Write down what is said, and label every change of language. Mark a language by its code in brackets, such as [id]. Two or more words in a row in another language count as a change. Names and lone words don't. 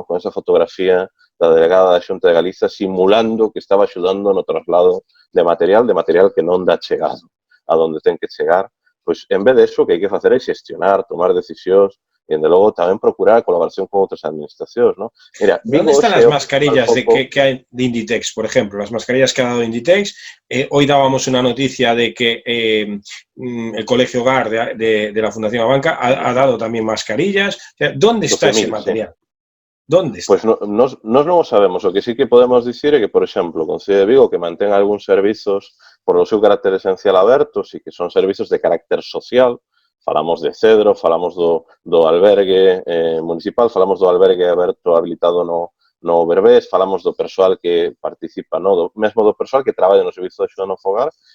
[gl] Con esa fotografía da delegada da Xunta de Galiza simulando que estaba axudando no traslado de material que non dá chegado a donde ten que chegar. Pois, en vez de eso, o que hai que facer é xestionar, tomar decisións, e, de logo, tamén procurar a colaboración con outras administracións, ¿no? [es] Mira, ¿dónde están las mascarillas que hay de Inditex, por ejemplo? Las mascarillas que ha dado Inditex. Hoy dábamos una noticia de que el Colegio Hogar de la Fundación Abanca ha dado también mascarillas. O sea, ¿dónde está ese material? Sí. ¿Dónde está? [gl] Pois nos non o sabemos. O que sí que podemos dicir é que, por exemplo, o Concello de Vigo que mantén algúns servizos por o seu carácter esencial abertos e que son servizos de carácter social. Falamos de Cedro, falamos do albergue municipal, falamos do albergue aberto habilitado no Berbés, falamos do persoal que participa, mesmo do persoal que traballa no servizo de axuda no fogar.